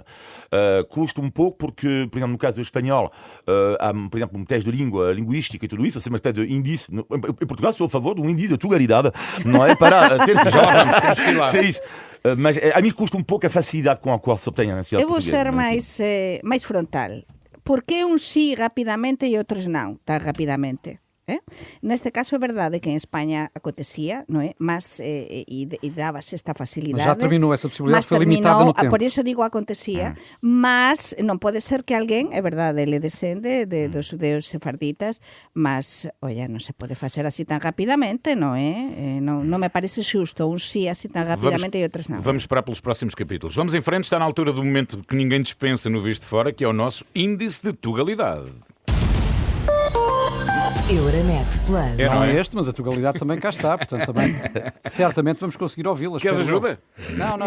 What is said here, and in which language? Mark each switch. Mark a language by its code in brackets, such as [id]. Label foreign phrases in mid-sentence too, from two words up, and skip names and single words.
[pt] Custa um pouco porque, por exemplo, no caso do espanhol, há, por exemplo, um teste de língua, linguística e tudo isso, é uma espécie de índice. Em Portugal sou a favor de um índice de tugalidade, não é? Para ter Já lá vamos, temos que ir lá. é isso. Mas a mim custa um pouco a facilidade com a qual se obtém a nacionalidade Eu vou portuguesa. ser mais frontal. [gl] Por que uns sí rapidamente e outros não tan rapidamente? Neste caso é verdade que en España acontecía, non é? Mas e dábase esta facilidade. [pt] Mas já terminou essa possibilidade, Mas foi limitada no tempo. [gl] Por iso digo acontecía, mas non pode ser que alguén, é verdade, ele descende dos judeus sefarditas, mas, oye, non se pode facer así tan rapidamente, non é? Non me parece xusto un sí así tan rapidamente e outros non. [pt] Vamos esperar pelos próximos capítulos. Vamos em frente, está na altura do momento que ninguém dispensa no Visto de Fora, que é o nosso índice de tugalidade. Euronet Plus. É, Não não é é? este, mas a tugalidade também cá está, portanto também certamente vamos conseguir ouvi-las. Queres espero eu. ajuda?